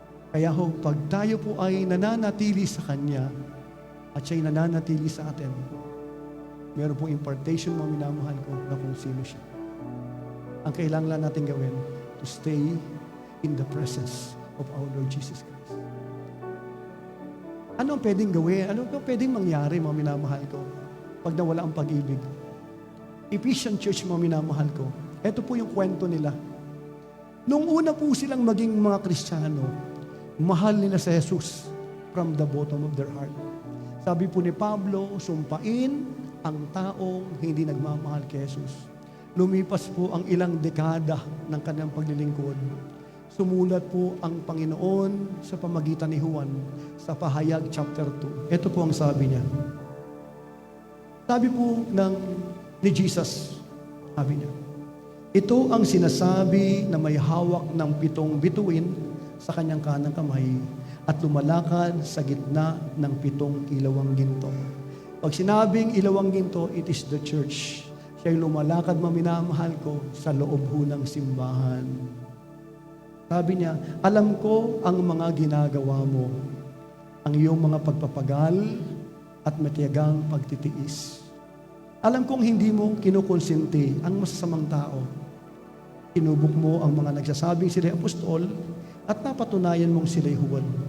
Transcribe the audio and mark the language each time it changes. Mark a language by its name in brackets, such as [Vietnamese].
[Filipino] Kaya pag tayo po ay nananatili sa Kanya, at siya'y nananatili sa atin, meron pong impartation, mga minamahal ko, na kung sino siya. Ang kailangan lang natin gawin, [English] to stay in the presence of our Lord Jesus Christ. [Filipino] Ano ang pwedeng gawin? Ano ang pwedeng mangyari, mga minamahal ko, pag nawala ang pag-ibig? Ephesian Church, mga minamahal ko, ito po yung kwento nila. Nung una po silang maging mga Kristiyano, mahal nila si Jesus [English] from the bottom of their heart. [Filipino] Sabi po ni Pablo, sumpain ang taong hindi nagmamahal kay Jesus. Lumipas po ang ilang dekada ng kanyang paglilingkod. Sumulat po ang Panginoon sa pamagitan ni Juan sa Pahayag chapter 2. Ito po ang sabi niya. Sabi po ni Jesus, sabi niya, ito ang sinasabi na may hawak ng 7 bituin sa kanyang kanang kamay at lumalakad sa gitna ng 7 ilawang ginto. Pag sinabing ilawang ginto, [English] it is the church. [Filipino] Siya'y lumalakad, maminamahal ko, sa loob ho ng simbahan. Sabi niya, alam ko ang mga ginagawa mo, ang iyong mga pagpapagal at matiyagang pagtitiis. Alam kong hindi mo kinukonsinti ang masasamang tao. Kinubok mo ang mga nagsasabing sila'y apostol at napatunayan mong sila'y huwad.